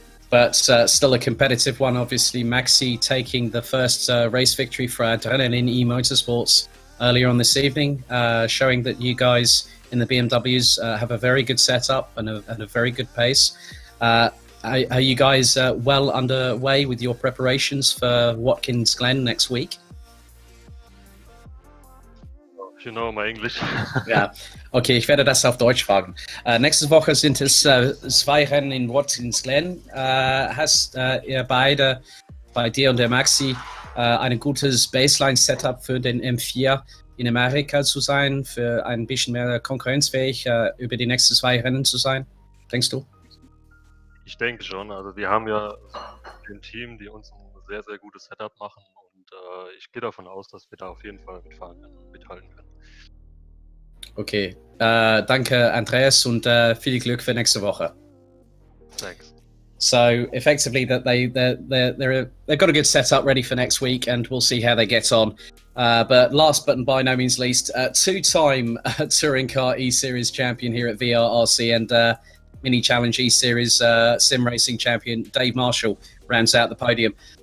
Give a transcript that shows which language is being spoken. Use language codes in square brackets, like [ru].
[en] But still a competitive one, obviously. Maxi taking the first race victory for Adrenaline in eMotorsports earlier on this evening, showing that you guys in the BMWs have a very good setup and a very good pace. Are you guys well underway with your preparations for Watkins Glen next week? If you know my English. [de] Ja, okay, ich werde das auf Deutsch fragen. Nächste Woche sind es 2 Rennen in Watkins Glen. Hast ihr beide, bei dir und der Maxi, ein gutes Baseline-Setup für den M4 in Amerika zu sein, für ein bisschen mehr konkurrenzfähig über die nächsten 2 Rennen zu sein, denkst du? Ich denke schon. Also wir haben ja ein Team, die uns ein sehr, sehr gutes Setup machen und ich gehe davon aus, dass wir da auf jeden Fall mithalten können. Okay, danke Andreas und viel Glück für nächste Woche. [en] Thanks. So effectively, that they've got a good setup ready for next week, and we'll see how they get on. But last but by no means least, 2-time touring car eSeries champion here at VRRC and Mini Challenge eSeries sim racing champion Dave Marshall rounds out the podium.